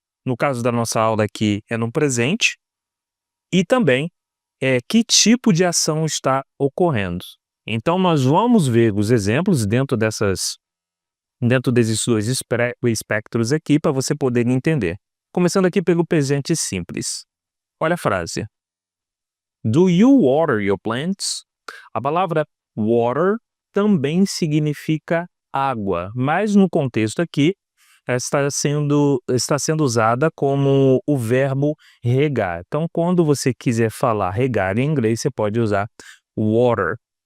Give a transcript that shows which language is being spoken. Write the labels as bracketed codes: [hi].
[pt] No caso da nossa aula aqui, é no presente. E também que tipo de ação está ocorrendo. Então, nós vamos ver os exemplos dentro desses dois espectros aqui para você poder entender. Começando aqui pelo presente simples. Olha a frase. [en] Do you water your plants? [pt] A palavra water também significa água, mas no contexto aqui está sendo usada como o verbo regar. Então, quando você quiser falar regar em inglês, você pode usar water.